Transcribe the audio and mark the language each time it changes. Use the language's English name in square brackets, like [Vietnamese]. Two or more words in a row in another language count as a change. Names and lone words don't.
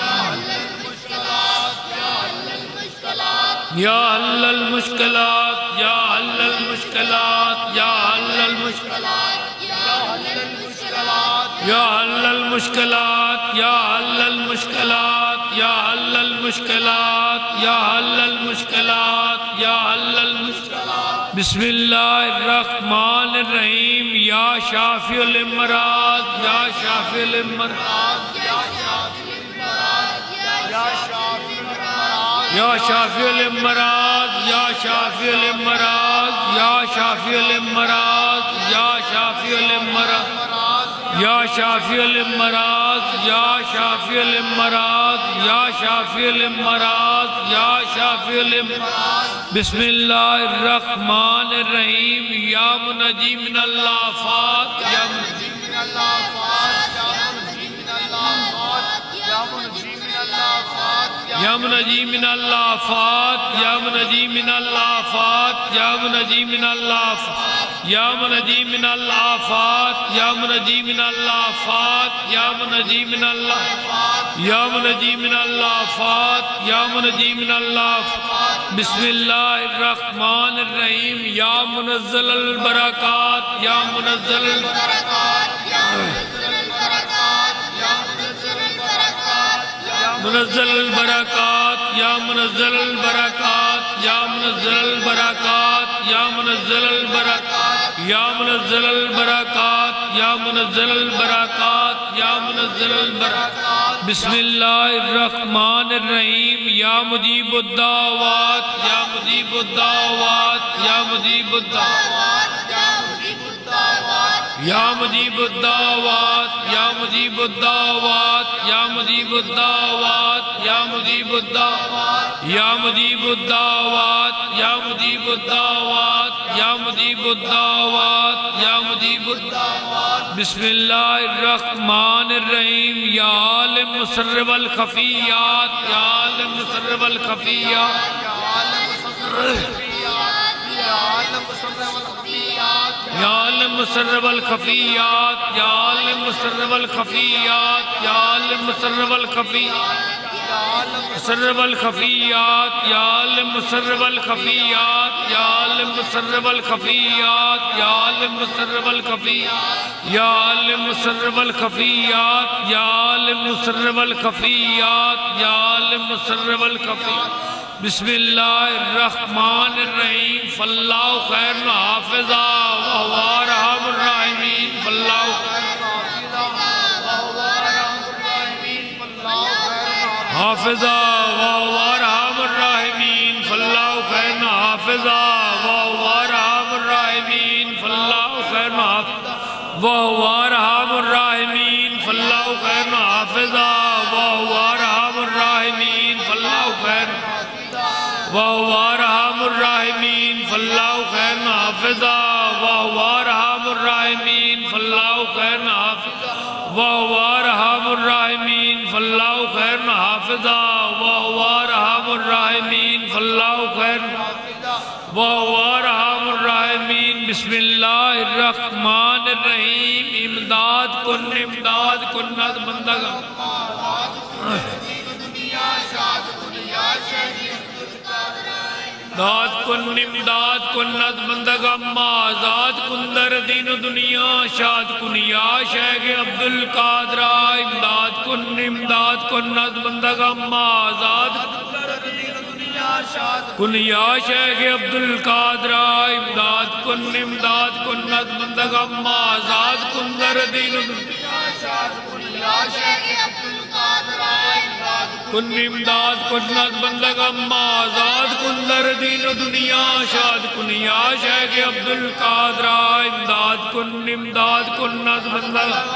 [Arabic] یا حل المشکلات یا حل المشکلات یا حل المشکلات یا حل المشکلات یا حل المشکلات یا حل المشکلات یا حل المشکلات یا حل المشکلات بسم اللہ الرحمن الرحیم یا شافی الامراض یا شافی الامراض یا شافی الامراض یا شافی الامراض یا شافی الامراض یا شافی الامراض یا شافی الامراض یا شافی الامراض یا شافی الامراض یا شافی الامراض بسم اللہ الرحمن الرحیم یا منجی من الآفات یا منجی من الآفات یا منجی من الآفات یا منجی من الآفات یا منجی من الآفات یا منجی من الآفات یا منجی من الآفات یا منجی من الآفات یا منجی من الآفات یا منجی من الآفات یا منجی من الآفات یا منجی من الآفات بسم اللہ الرحمن الرحیم یا منزل البرکات یا منزل البرکات منزل البرکات یا منزل البرکات یا منزل البرکات یا منزل البرکات یا منزل البرکات یا منزل البرکات یا منزل البرکات بسم اللہ الرحمن الرحیم یا مجیب الدعوات یا مجیب الدعوات یا مجیب الدعوات یا مجیب الدعوات یا مجیب الدعوات یا مجیب الدعوات یا مجیب الدعوات یا مجیب الدعوات یا مجیب الدعوات یا مجیب الدعوات یا مجیب الدعوات بسم اللہ الرحمن الرحیم یا عالم سر والخفیات یا عالم سر والخفیات یا عالم سر والخفیات یا عالم سر والخفیات یا عالم سر والخفیات سر والخفیات یا عالم سر والخفیات یا عالم سر والخفیات یا عالم سر والخفیات یا عالم سر والخفیات یا عالم سر والخفیات یا عالم سر والخفیات بسم اللہ الرحمن الرحیم فاللہ خیر حافظہ وہو ارحم الراحمین فاللہ حافظہ وہو ارحم الراحمین فاللہ خیر حافظہ وہو ارحم الراحمین فاللہ خیر حافظہ وہو ارحم الراحمین فاللہ خیر حافظہ وہو ارحم الراحمین فاللہ خیر وَهُوَ أَرْحَمُ الرَّاحِمِينَ فَاللَّهُ خَيْرٌ حَافِظًا وَهُوَ أَرْحَمُ الرَّاحِمِينَ فَاللَّهُ خَيْرٌ حَافِظًا وَهُوَ أَرْحَمُ الرَّاحِمِينَ فَاللَّهُ خَيْرٌ حَافِظًا وَهُوَ أَرْحَمُ الرَّاحِمِينَ فَاللَّهُ خَيْرٌ وَهُوَ أَرْحَمُ الرَّاحِمِينَ بسم اللہ الرحمن الرحیم [Persian] امداد کن ند بندگا داد کن امداد کن ند بندگا آزاد کن در دین و دنیا شاد کن یا شیخ عبدالقادر امداد کن ند بندگا آزاد کن یا شیخ عبدالقادر امداد کن ند بندگا آزاد کن در دین و دنیا شاد کن یا شیخ عبدالقادر کن امداد کن ند بندگا آزاد کن در دین و دنیا شاد کن یا شیخ عبدالقادر امداد کن ند بندگا